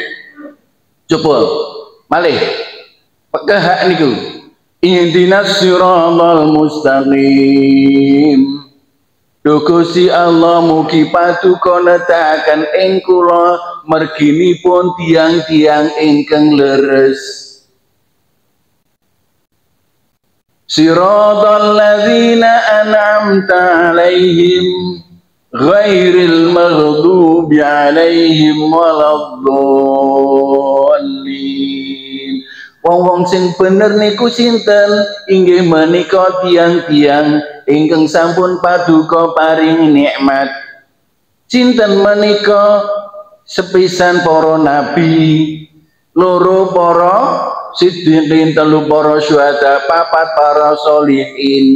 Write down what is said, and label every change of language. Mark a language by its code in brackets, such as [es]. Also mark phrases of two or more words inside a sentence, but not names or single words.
[jv] Coba malih pekehak niku. [ar] اهدنا الصراط المستقيم. [jv] Duh Gusti Allah mugi paduka nedahaken ing kula merginipun tiang-tiang ingkang leres. [ar] صراط الذين أنعمت عليهم غير المغضوب عليهم ولا الضالين. [jv] Wong-wong sing bener niku sinten? Inggih menika tiang-tiang ingkang sampun paduka paring nikmat. Sinten menika? Sepisan para nabi, loro para siddiqin, telu para syuhada, papat para sholihin.